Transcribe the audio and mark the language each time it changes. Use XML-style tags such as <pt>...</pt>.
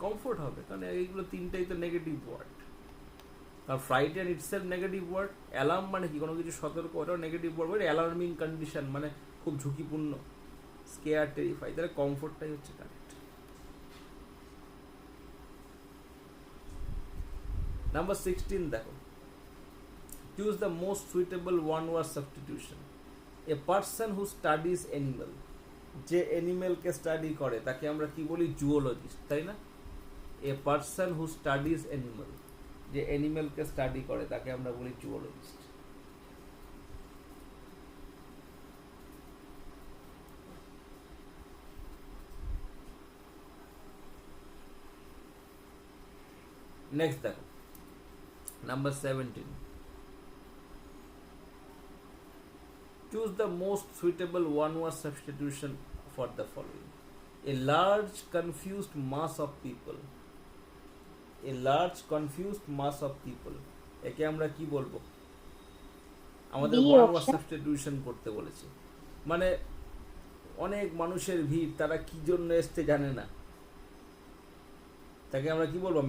<bn>Comfort হবে, কারণ এইগুলো তিনটাই তো নেগেটিভ ওয়ার্ড। কারণ frighten itself negative word. Alarm মানে কি? কোনো কিছু সতর্ক, ওটাও নেগেটিভ ওয়ার্ড, অ্যালার্মিং কন্ডিশন মানে খুব ঝুঁকিপূর্ণ। স্কেয়ার, টেরিফাই, তাহলে কমফোর্টটাই হচ্ছে কারেক্ট।</bn> <en>number 16</en> <bn>দেখো,</bn> <en>choose the most suitable one word substitution. A person who studies animal,</en> <bn>যে অ্যানিমেলকে স্টাডি করে তাকে আমরা কি বলি? জুওলজিস্ট, তাই না?</bn> <en>a person who studies animal,</en> <bn>যে অ্যানিমেলকে স্টাডি করে তাকে আমরা বলি জুওলজিস্ট।</bn> <en>next</en> <bn>দেখো,</bn> <en>Number 17, choose the most suitable one word substitution for the following. A large confused mass of people, a large confused mass of people,</en> <bn>একে আমরা কি বলবো? আমাদের B</bn> <en>One word option.</en> <bn>Substitution করতে বলেছে, মানে অনেক মানুষের ভিড়, তারা কি জন্য এসছে জানে না, তাকে আমরা কি বলবো?</bn>